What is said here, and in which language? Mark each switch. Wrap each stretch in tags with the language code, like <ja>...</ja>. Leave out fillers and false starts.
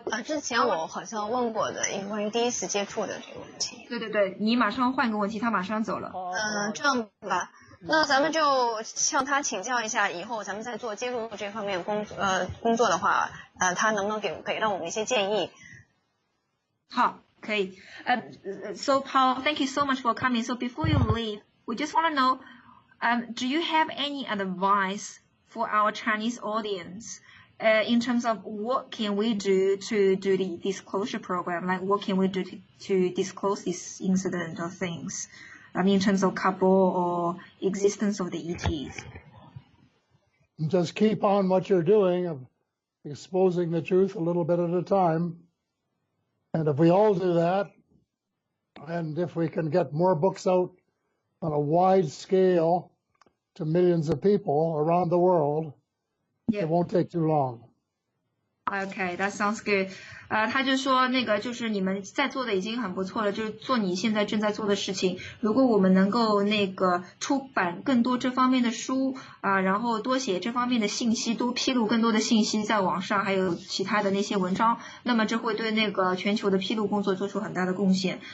<zh>之前我好像问过的一个关于第一次接触的这个问题。对，你马上换个问题，他马上走了。这样吧，那咱们就向他请教一下，以后咱们在做接触这方面工作的话，他能不能给到我们一些建议？好，可以。</zh> <en>So Paul, thank you so much for coming. So before you leave, we just want to know, do you have any advice for our Chinese audience in terms of what can we do to do the disclosure program, like what can we do to disclose this incident or things, I mean, in terms of couple or existence of the ETs? Just keep on what you're doing of exposing the truth a little bit at a time. And if we all do that, and if we can get more books out on a wide scale to millions of people around the world, it won't take too long. Okay, that sounds good.</en> <zh>他就说那个就是你们在做的已经很不错了，就是做你现在正在做的事情。如果我们能够那个出版更多这方面的书然后多写这方面的信息，多披露更多的信息在网上，还有其他的那些文章，那么这会对那个全球的披露工作做出很大的贡献。</zh>